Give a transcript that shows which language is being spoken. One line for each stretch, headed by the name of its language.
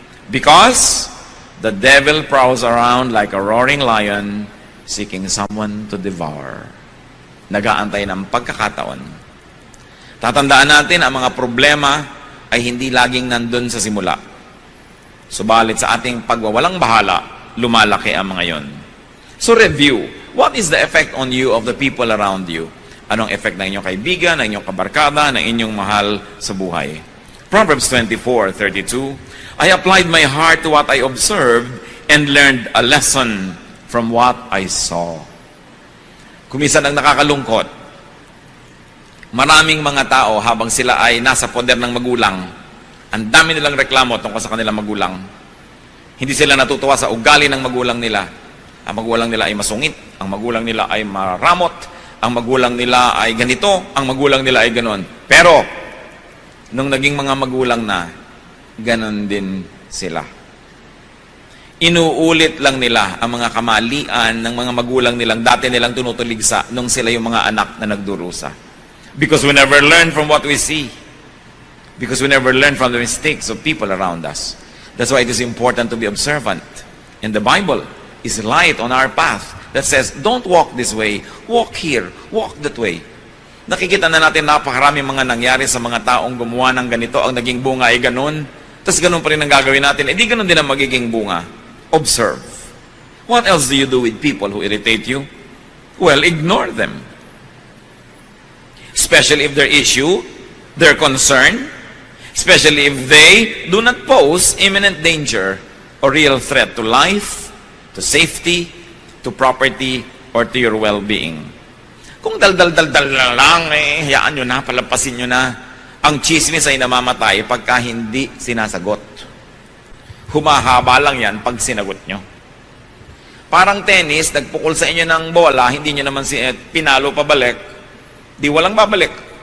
English: Because the devil prowls around like a roaring lion seeking someone to devour.
Filipino: Nag-aantay ng pagkakataon. Tatandaan natin ang mga problema ay hindi laging nandun sa simula. Subalit sa ating pagwawalang bahala, lumalaki ang mga yon.
English: So review, what is the effect on you of the people around you?
Filipino: Anong effect ng inyong kaibigan, ng inyong kabarkada, ng inyong mahal sa buhay?
English: Proverbs 24:32, I applied my heart to what I observed and learned a lesson from what I saw.
Filipino: Kumisan ang nakakalungkot, maraming mga tao habang sila ay nasa poder ng magulang, ang dami nilang reklamo tungkol sa kanilang magulang. Hindi sila natutuwa sa ugali ng magulang nila. Ang magulang nila ay masungit, ang magulang nila ay maramot, ang magulang nila ay ganito, ang magulang nila ay ganon. Pero, nung naging mga magulang na, ganon din sila. Inuulit lang nila ang mga kamalian ng mga magulang nilang dati nilang tinutuligsa nung sila yung mga anak na nagdurusa.
English: Because we never learn from what we see. Because we never learn from the mistakes of people around us. That's why it is important to be observant. And the Bible is light on our path that says, don't walk this way, walk here, walk that way.
Filipino: Nakikita na natin napakarami mga nangyari sa mga taong gumawa ng ganito, ang naging bunga ay ganun. Tapos ganun pa rin ang gagawin natin. Di ganun din ang magiging bunga. Observe.
English: What else do you do with people who irritate you? Well, ignore them. Especially if their issue, their concern, especially if they do not pose imminent danger or real threat to life, to safety, to property, or to your well-being.
Filipino: Kung dal-dal-dal-dal lang, hayaan nyo na, palampasin nyo na. Ang chismis ay namamatay pagka hindi sinasagot. Humahaba lang yan pag sinagot nyo. Parang tennis, nagpukol sa inyo ng bola, hindi nyo naman pinalo pabalik, di walang babalik.